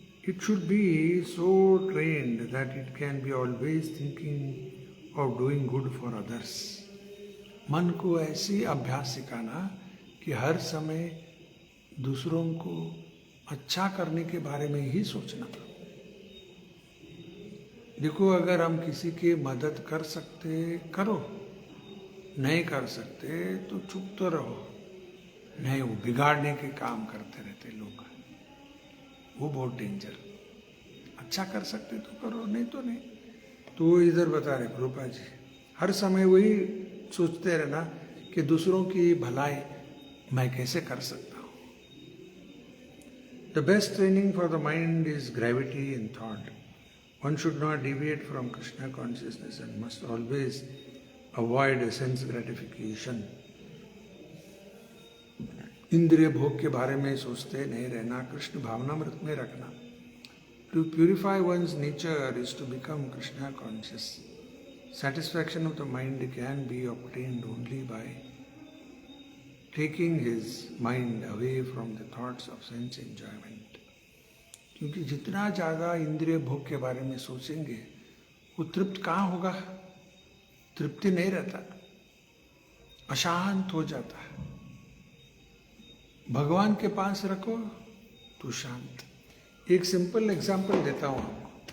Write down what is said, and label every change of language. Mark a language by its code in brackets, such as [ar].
[en] It should be so trained that it can be always thinking of doing good for others. [hi] मन को ऐसी अभ्यास सिखाना कि हर समय दूसरों को अच्छा करने के बारे में ही सोचना। देखो, अगर हम किसी की मदद कर सकते करो, नहीं कर सकते तो चुप तो रहो। नहीं, वो बिगाड़ने के काम करते रहते लोग, वो बहुत डेंजर। अच्छा कर सकते तो करो, नहीं तो नहीं। तो इधर बता रहे प्रभुपाद जी, हर समय वही सोचते रहना कि दूसरों की भलाई मैं कैसे कर सकता हूँ। [en] The best training for the mind is gravity in thought. One should not deviate from Krishna consciousness and must always avoid sense gratification. [hi] इंद्रिय भोग के बारे में सोचते नहीं रहना, कृष्ण भावनामृत में रखना। [en] To purify one's nature is to become Krishna conscious. Satisfaction of the mind can be obtained only by taking his mind away from the thoughts of sense enjoyment. [hi] क्योंकि जितना ज़्यादा इंद्रिय भोग के बारे में सोचेंगे, वो तृप्त कहाँ होगा? तृप्ति नहीं रहता, अशांत हो जाता है। भगवान के पास रखो तो शांत। एक सिंपल एग्जाम्पल देता हूँ आपको।